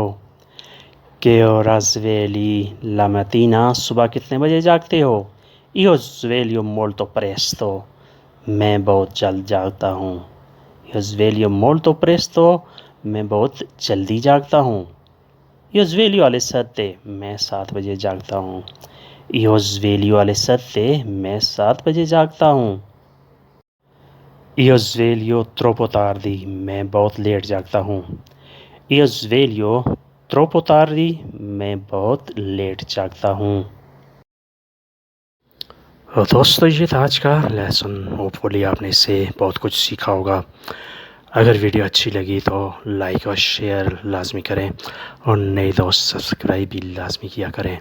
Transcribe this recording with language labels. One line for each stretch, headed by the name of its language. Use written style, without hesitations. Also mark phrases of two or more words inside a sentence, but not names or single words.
Italian: che ora svegli la mattina,
Hindi: सुबह कितने बजे जागते हो?
Italian: io sveglio molto presto,
Hindi: मैं बहुत जल्द जागता हूँ।
Italian: io sveglio molto presto,
Hindi: मैं बहुत जल्दी जागता हूँ।
Italian: io sveglio alle 7,
Hindi: मैं 7 बजे जागता हूँ।
Italian: io sveglio alle 7,
Hindi: मैं 7 बजे जागता हूँ।
Italian: io sveglio troppo tardi,
Hindi: मैं बहुत लेट जागता हूँ।
Italian: io sveglio troppo tardi,
Hindi: मैं बहुत लेट जागता हूँ। दोस्तों ये था आज का लेसन। होपफुली आपने इससे बहुत कुछ सीखा होगा। अगर वीडियो अच्छी लगी तो लाइक और शेयर लाजमी करें और नए दोस्त सब्सक्राइब भी लाजमी किया करें।